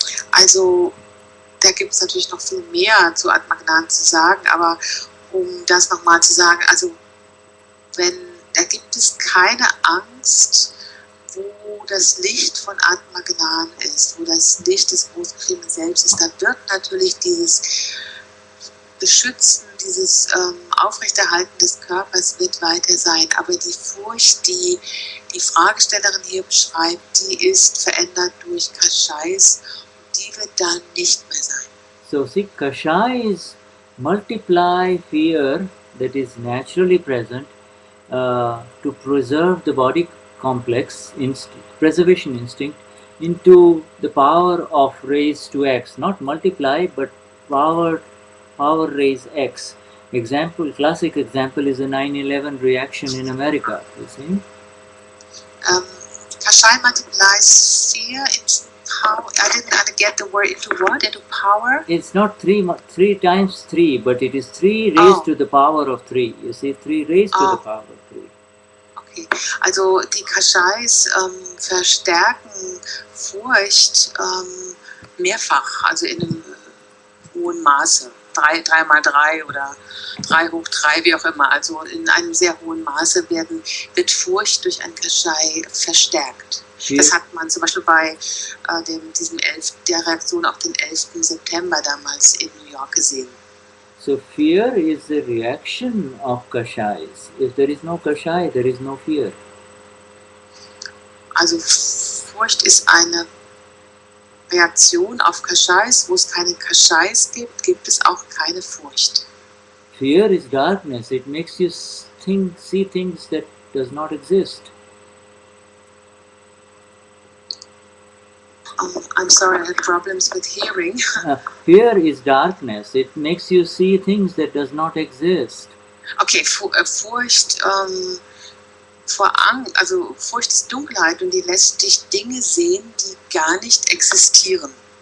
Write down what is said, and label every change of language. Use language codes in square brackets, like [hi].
[de] Also, da gibt es natürlich noch viel mehr zu Atma Gnan zu sagen, aber um das nochmal zu sagen, also da gibt es keine Angst, wo das Licht von Atma Gnan ist, wo das Licht des großgeschriebenen Selbst ist, da wird natürlich dieses Beschützen, dieses Aufrechterhalten des Körpers wird weiter sein, aber die Furcht, die die Fragestellerin hier beschreibt, die ist verändert durch Kashais und die wird dann nicht mehr sein. [en] So see, Kashais multiply fear that is naturally present to preserve the body complex, preservation instinct, into the power of raise to x, not multiply but power raise x. Classic example is the 9/11 reaction in America, you see. Kashai multiplies fear into power. I didn't get the word into what? Into power? It's not 3 times 3, but it is 3 raised to the power of 3. You see, 3 raised to the power of 3. [de] Okay, also die Kashais verstärken Furcht mehrfach, also in einem hohen Maße. 3 mal 3 oder 3 hoch 3, wie auch immer. Also in einem sehr hohen Maße wird Furcht durch ein Kashai verstärkt. Das hat man zum Beispiel bei der Reaktion auf den 11. September damals in New York gesehen. [en] So fear is the reaction of Kashais. If there is no Kashai, there is no fear. [de] Also Furcht ist eine Reaktion auf Kashais. Wo es keine Kashais gibt, gibt es auch keine Furcht. [en] Fear is darkness. It makes you see things that does not exist. I'm sorry, I had problems with hearing. Fear is darkness. It makes you see things that does not exist. [de] Okay, Furcht Furcht ist Dunkelheit und die lässt dich Dinge sehen, die gar nicht existieren.